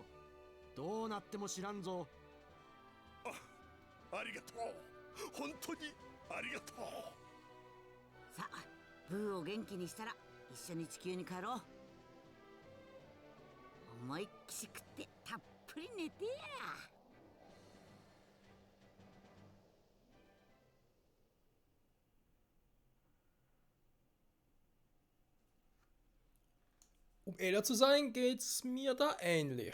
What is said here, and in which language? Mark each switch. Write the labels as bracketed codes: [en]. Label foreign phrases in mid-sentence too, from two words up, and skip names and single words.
[ja] どうなっても知らんぞ。ありがとう、本当にありがとう。さあブーを元気にしたら一緒に地球に帰ろう。思いっきし食ってたっぷり寝てや。 [de] Um ehrlich zu sein, geht's mir da ähnlich.